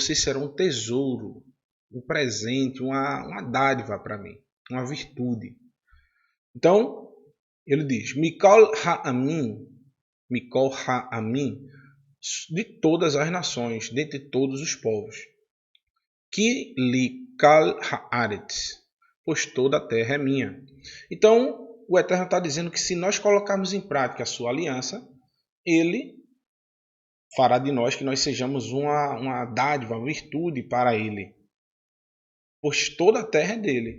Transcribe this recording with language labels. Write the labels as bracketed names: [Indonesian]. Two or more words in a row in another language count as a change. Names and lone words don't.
[Portuguese] Vocês serão um tesouro, um presente, uma dádiva para mim, uma virtude. Então, ele diz, [Hebrew] מכל העמים, [Portuguese] de todas as nações, dentre todos os povos. [Hebrew] כי לי כל הארץ, [Portuguese] pois toda a terra é minha. Então, o Eterno está dizendo que se nós colocarmos em prática a sua aliança, ele fará de nós que nós sejamos uma dádiva, uma virtude para ele. Pois toda a terra é dele.